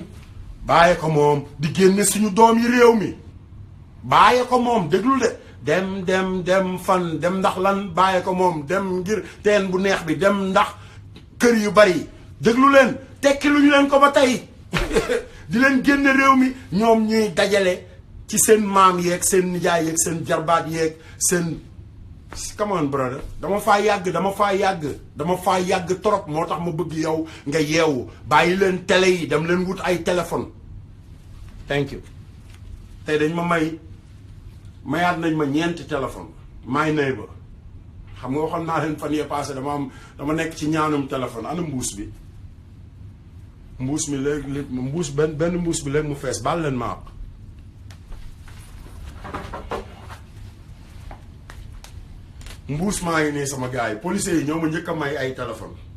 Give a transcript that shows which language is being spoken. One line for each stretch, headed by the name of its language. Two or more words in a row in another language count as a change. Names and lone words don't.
Wolof: bàyyi ko moom di génne suñu doom yi réew mi bàyyi ko moom déglu de dem fan dem ndax lan bàyyi ko moom dem ngir teen bu neex bi dem ndax kër yu bari déglu leen tekki lu ñu leen ko ba tey di leen génne réew mi ñoom ñuy dajale ci seen maam yeeg seen nijaay yeeg seen jarbaat yeeg seen
English: come on brother
Wolof: dama faa yàgg trop moo tax ma bëgg yow nga yeewu bàyyi leen télé yi dem leen wut ay téléphone
English: thank you
Wolof: tey dañ ma mayaat nañ ma 4 téléphone may nay ba xam nga waxoon naa leen fan yee passé dama nekk ci ñaanum téléphone ana mbuus bi mbuus mi léegi benn mbuus bi léegi mu fees baal leen ma mbuus maa ngi nii sama gars yi policiers yi ñoo ma njëkk a may ay téléphone